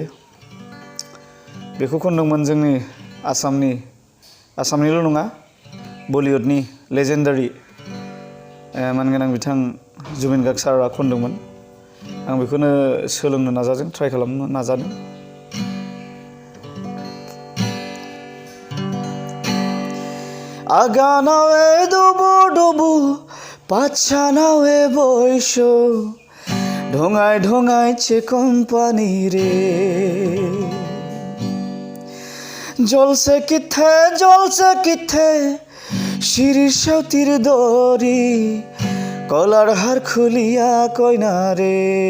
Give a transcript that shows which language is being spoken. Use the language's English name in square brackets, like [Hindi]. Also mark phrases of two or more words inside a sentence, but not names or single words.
[Bodo] बेखौ खनदोंमोन जोंनि आसामनिल' नङा, बलिउडनि लेजेन्डारि मानगोनां बिथां जुबिन गार्ग सारआ खनदोंमोन। आं बेखौनो सोलोंनो नाजादों, ट्राइ खालामनो नाजादों। [Bangla] আগানাওয়ে ডুবু ডুবু পাছানাওয়ে বৈশ ঢোঙায় ঢোঙাইছে কোম্পানি রে জলসে কিথে শিরির সাউতির দড়ি কলার হার খুলিয়া কইনা রে